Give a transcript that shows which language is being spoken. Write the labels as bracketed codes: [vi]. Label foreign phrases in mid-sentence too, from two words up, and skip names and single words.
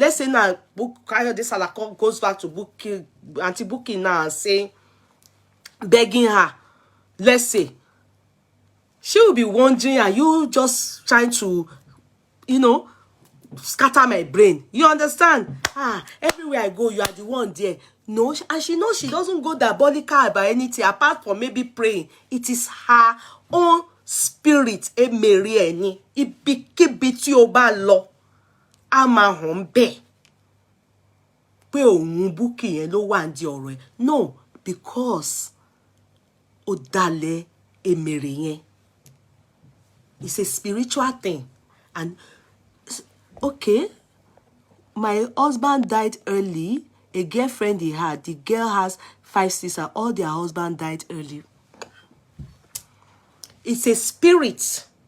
[en] Let's say now, Kayode Salako goes back to Buki, Auntie Buki now and saying, begging her, let's say, she will be wondering, are you just trying to, scatter my brain? You understand? Everywhere I go, you are the one there. No, and she knows she doesn't go diabolical about anything apart from maybe praying. It is her own spirit. [yo] Ibikíbi tí ó bá lọ, a máa hàn bẹ́ẹ̀ pé òun Bukky yẹn ló wà ní ọ̀rọ̀ ẹ̀. [en] No, because [yo] ó dalẹ̀ èmèrè yẹn. [en] It's a spiritual thing. And okay, my husband died early. A girlfriend he had, the girl has 5 sisters, all their husband died early. It's a spirit.